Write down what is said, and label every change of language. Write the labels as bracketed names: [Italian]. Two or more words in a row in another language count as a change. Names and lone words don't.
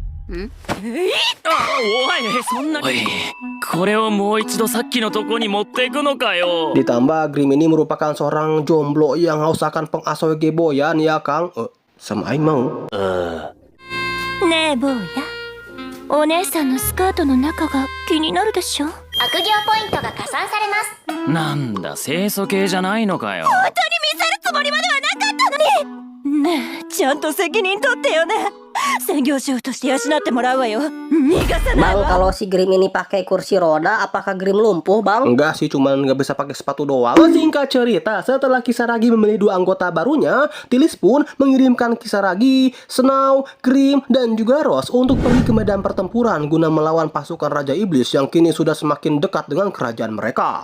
[Japanese] おいそんなこれをもう一度さっきのとこに持っていくのかよ [Indonesian] Ditambah Grim ini merupakan seorang jomblo yang haus akan pengasuh geboyan ya Kang. Sama Aing mau. [Japanese] ねえ坊や、お姉さんのスカートの中が気になるでしょ。悪行ポイントが加算されます。なんだ清楚系じゃないのかよ本当に見せるつもりまではなかったのに。ねえ、ちゃんと責任取ってよね。専業主婦として養ってもらうわよ。逃がさない [Indonesian] Bang, [Japanese] わ。 [Indonesian] kalau si Grim ini pakai kursi roda, apakah Grim lumpuh, Bang? Enggak sih, cuman nggak bisa pakai sepatu doang. Singkat cerita, setelah Kisaragi memilih 2 anggota barunya, Tilis pun mengirimkan Kisaragi, Snow, Grim, dan juga Rose untuk pergi ke medan pertempuran guna melawan pasukan Raja Iblis yang kini sudah semakin dekat dengan kerajaan mereka.